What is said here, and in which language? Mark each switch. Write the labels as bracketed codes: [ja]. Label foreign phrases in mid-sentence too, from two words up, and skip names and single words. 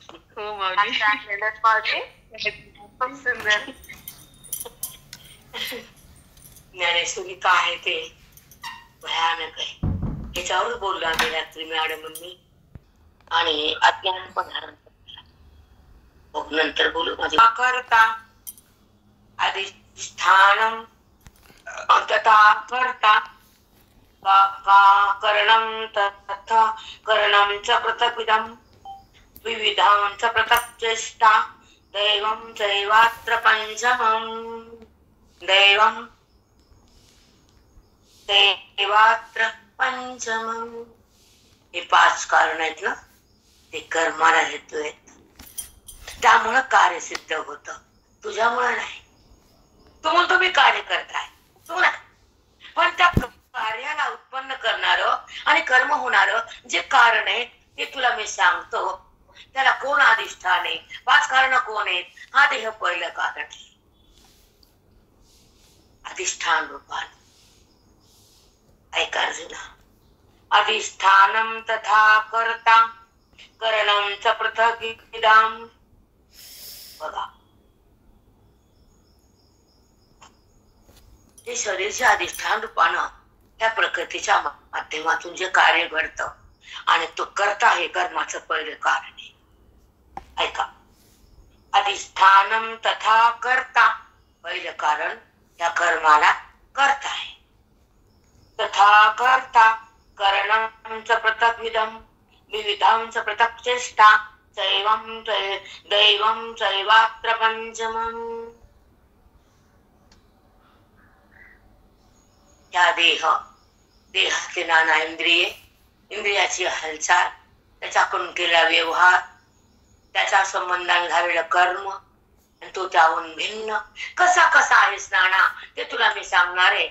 [mr] हो माऊली. खूप सुंदर. ज्ञानेश्वरी काय आहे ते भयानक आहे. ह्याच्यावर बोललो आम्ही रात्री मॅडम मी, आणि अज्ञान पण हरण मग नंतर बोलू. [sa] माझी करता अधिष्ठानम तथा कर्ता करणं तथा करणं च पृथक्विदं विविधां च पृथक् चेष्टा दैवं चैवात्र पंचमं दैवं चैवात्र पंचमं. [mr] हे 5 कारण आहेत ना, ते कर्माला हेतू आहेत. त्यामुळं कार्य सिद्ध होत, तुझ्यामुळे नाही. तू म्हणतो मी कार्य करताय, तू नाही. पण त्या कार्याला उत्पन्न करणार आणि कर्म होणार जे कारण आहे ते तुला मी सांगतो. त्याला कोण अधिष्ठान आहे, 5 कारण कोण आहेत? हा देह पहिलं कारण आहे, अधिष्ठान रूपान. ऐका अर्जुना, [sa] अधिष्ठानम तथा कर्ता करणं च पृथक्विदाम. [mr] बघा, हे शरीरचे अधिष्ठान रूपानं त्या प्रकृतीच्या माध्यमातून जे कार्य घडतं आणि तो करता हे कर्माचं पहिलं कारण आहे. ऐका, [sa] अधिष्ठानम तथा कर्ता [mr] पहिलं कारण त्या कर्माला करता आहे. [sa] तथा कर्ता करणं च पृथक्विदं विविधां च पृथक् चेष्टा दैवं चैवात्र पंचमं. [mr] या देहातले नाना इंद्रिये, इंद्रियाची हालचाल, त्याच्याकडून केलेला व्यवहार, त्याच्या संबंधाने झालेलं कर्म, तो त्याहून भिन्न कसा कसा आहेस नाना ते तुला मी सांगणार आहे.